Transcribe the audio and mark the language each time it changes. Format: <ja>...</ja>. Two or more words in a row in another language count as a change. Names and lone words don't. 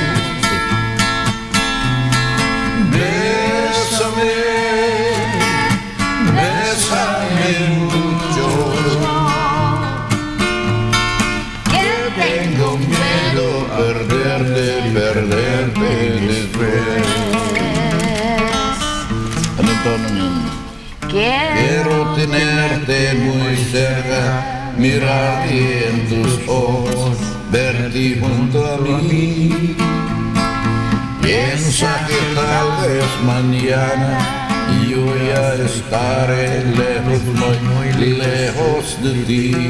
<es>Bésame, bésame mucho, que tengo miedo perderte después.</es> <tl>Anong tono yun?</tl> <es>Quiero tenerte muy cerca, mirarte en tus ojos, verte junto a mí. Piensa que tal vez mañana yo ya estaré lejos, muy lejos de ti.</es>